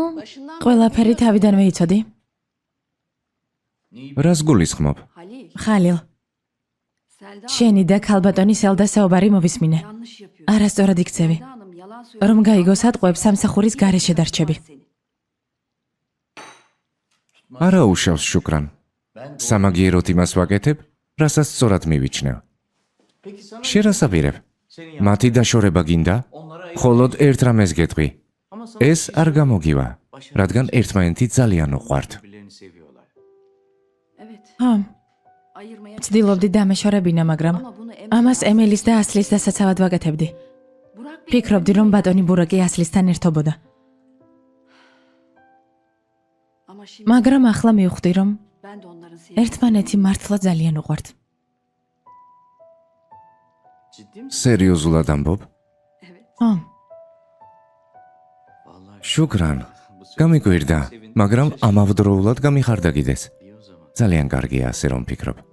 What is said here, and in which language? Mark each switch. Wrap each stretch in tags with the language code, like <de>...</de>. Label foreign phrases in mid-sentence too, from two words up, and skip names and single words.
<tr>başından</tr> <ka>ყველაფერი თავიდანვე იცოდი? რას გულისხმობ? Halil, ხალილ, Selda შენი და ქალბატონი სელდა საუბარი მოვისმინე.</ka> <tr>yanlış yapıyor.</tr> <ka>არასწორად იქცევი.</ka> <tr>Selda Hanım yalan söylüyor.</tr> <ka>რომ გაიგოს ატყვევს სამსახურის გარეშე დარჩები. არა უშავს შუკრან. სამაგიეროდ იმას ვაკეთებ, რასაც სწორად მივიჩნევ. შერასაპირებ. მათი დაშორება გინდა? მხოლოდ ერთ რამეს გეტყვი. ეს არ გამოგივა, რადგან ერთმანეთი ძალიან უყვართ.</ka> <tr>Evet.</tr> <ka>ხო,</ka> <tr>Ayırmaya</tr> <ka>ცდილობდი დამეშორებინა, მაგრამ</ka> <tr>ama bunu</tr> <ka>ამას ემილის და ასლის დასაცავად ვაკეთებდი.</ka> <tr>Burak Bey</tr> <ka>ფიქრობდი, რომ ბატონი ბურაკი ასლისთან ერთობოდა.</ka> <tr>ama şimdi</tr> <ka>მაგრამ ახლა მივხვდი, რომ</ka> <tr>ben de onların sevgisini</tr> <ka>ერთმანეთი მართლა ძალიან უყვართ. სერიოზულად ამბობ? ხო, შუკრან. გამიკვირდა, მაგრამ ამავდროულად გამიხარდა კიდეც. ძალიან კარგია ასე რომ ფიქრობ.</ka>